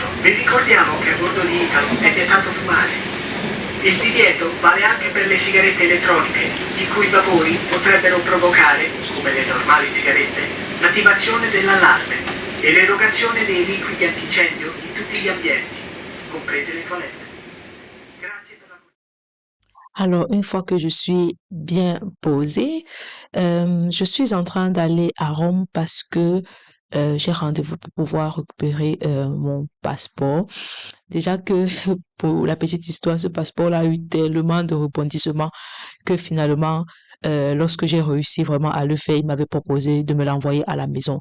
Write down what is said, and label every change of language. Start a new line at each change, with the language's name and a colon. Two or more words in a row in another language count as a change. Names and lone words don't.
Italian: Vi ricordiamo che a bordo di Italo è vietato fumare. Il divieto vale anche per le sigarette elettroniche, i cui vapori potrebbero provocare, come le normali sigarette, l'attivazione dell'allarme e l'erogazione dei liquidi antincendio in tutti gli ambienti, comprese le toilette.
French: Alors, une fois que je suis bien posée, je suis en train d'aller à Rome parce que j'ai rendez-vous pour pouvoir récupérer mon passeport. Déjà que pour la petite histoire, ce passeport-là a eu tellement de rebondissements que finalement, lorsque j'ai réussi vraiment à le faire, il m'avait proposé de me l'envoyer à la maison.